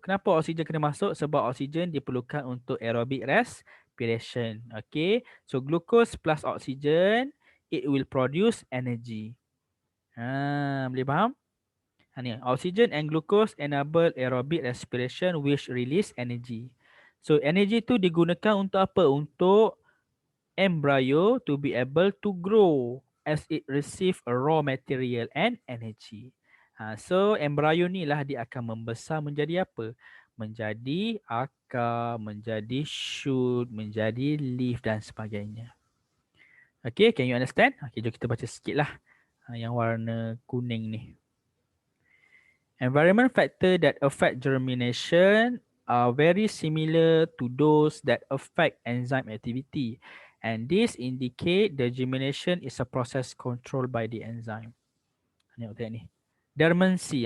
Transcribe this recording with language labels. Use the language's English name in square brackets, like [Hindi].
[Malay] Kenapa oxygen kena masuk? Sebab oxygen diperlukan untuk aerobic respiration. [English] Okay, so glucose plus oxygen, it will produce energy. [Malay] Boleh faham? [English] Ni, oxygen and glucose enable aerobic respiration which release energy. [Malay] So energy tu digunakan untuk apa? [English] Untuk embryo to be able to grow as it receive a raw material and energy. So embryo [Malay] ni lah dia akan membesar menjadi apa? menjadi akar, menjadi shoot, menjadi leaf dan sebagainya. Okay, [English] can you understand? [Malay] Okay, jom kita baca sikit lah. Yang warna kuning ni. [English] Environment factor that affect germination are very similar to those that affect enzyme activity. And this indicate the germination is a process controlled by the enzyme. [Malay] Tengok ni. [English] Dormancy.